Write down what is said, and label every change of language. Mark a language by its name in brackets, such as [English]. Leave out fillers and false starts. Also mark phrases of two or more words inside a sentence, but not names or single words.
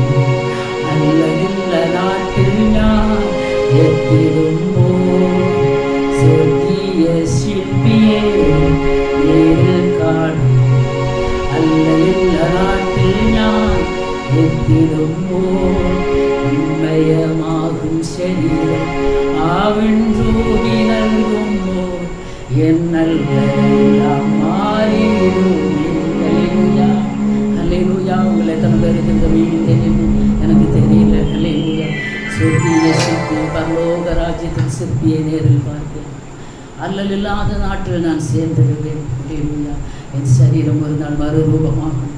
[Malayalam] നല്ല നാട്ടിൽ ഞാൻ എത്തിടുമ്പോൾ സ്വർഗീയ ശില്പിയെ നേരിൽ കാണും. നല്ല നാട്ടിൽ ഞാൻ എത്തിടുമ്പോൾ ഉന്മയമാകും ശരീരം ആവിൻരൂപി നൽകുമ്പോൾ എന്നല്ലെല്ലാം மாறிடுமே. [Tamil] ஹல்லேலூயா, ஹல்லேலூயா. உங்களை எத்தனை பேருக்கு இந்த மீனிங் தெரியும் எனக்கு தெரியல. ஹல்லேலூயா. சொர்க்கிய சிற்பி, பரலோக ராஜ்யத்தின் சிற்பியை நேரில் பார்த்தேன். அல்லல் இல்லாத நாட்டில் நான் சேர்ந்திருவேன். ஹல்லேலூயா. என் சரீரம் ஒரு நாள் மறுரூபமாகும்.